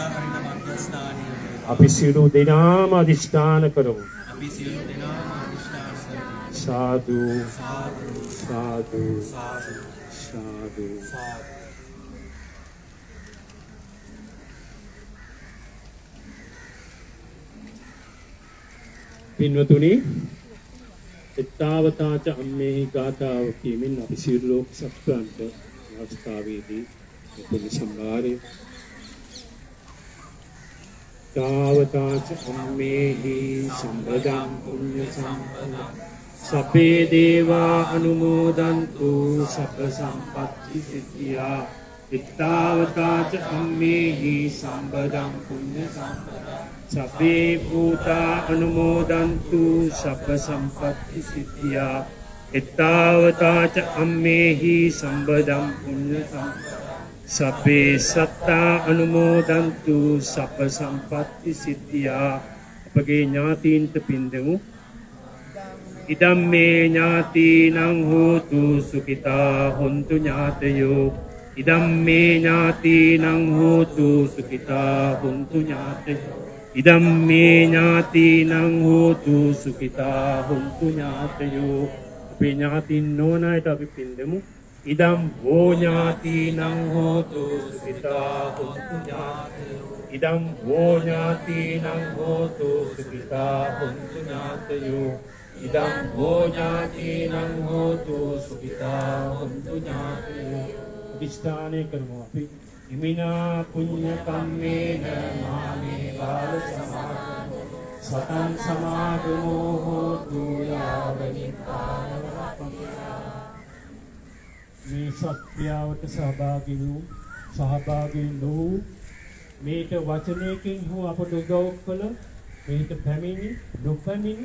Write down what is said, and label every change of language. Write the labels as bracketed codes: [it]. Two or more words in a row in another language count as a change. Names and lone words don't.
[si] අපි සියලු දෙනාම අධිෂ්ඨාන කරමු සාදු සාදු සාදු පින්වතුනි [pi] එත්තාවතාච අම්මේහි [si] ගාථාව කියමින් අපි සියලු ලෝක සත්වයන්ට අවස්ථාවේදී පුණ්‍ය සම්භාරය [pi] තාවතාච අම්මේහි සම්බදං පුණ්‍ය සම්පදං සබ්බේ දේවා අනුමෝදන්තු සබ්බ සම්පත්ති සිද්ධියා එත්තාවතාච අම්මේහි සම්බදං පුණ්‍ය සම්පදං සබ්බේ භූතා අනුමෝදන්තු සබ්බ සම්පත්ති සිද්ධියා එත්තාවතාච අම්මේහි සම්බදං පුඤ්ඤ සම්පදං සබ්බේ සත්තා අනුමෝදන්තු සබ්බ සම්පත්ති සිද්ධියා [si] අපගේ ඥාතීන්ට පින් දෙමු [pi] ඉදම් මේ ඥාතීනං හෝතු සුඛිතා හොන්තු ඥාතයෝ ඉදම් මේ ඥාතීනං හෝතු සුඛිතා හොන්තු ඥාතයෝ ඉදම් මේ ඥාතීනං හෝතු සුඛිතා හොන්තු [si] ඥාතයෝ අපේ ඥාතීන් නොවන අයට අපි පින් දෙමු [pi] ඉදම් හෝ ඥාතීනං හෝතු සුඛිතා හොන්තු ඥාතයෝ ඉදම් හෝ ඥාතීනං හෝතු සුඛිතා හොන්තු ඥාතයෝ ඉදම් හෝ ඥාතීනං හෝතු සුඛිතා හොන්තු ඥාතයෝ [si] අධිෂ්ඨානය කරමු අපි [pi] ඉමිනා පුඤ්ඤ කම්මේන මාමේ බාල සමාගමෝ සතං සමාගමෝ හෝතු යාව නිපාතං [si] මේ සත්‍යාවට සහභාගී වූ මේක වචනයකින් හෝ අපට උදව් කළ මේක පැමිණි නොපැමිණි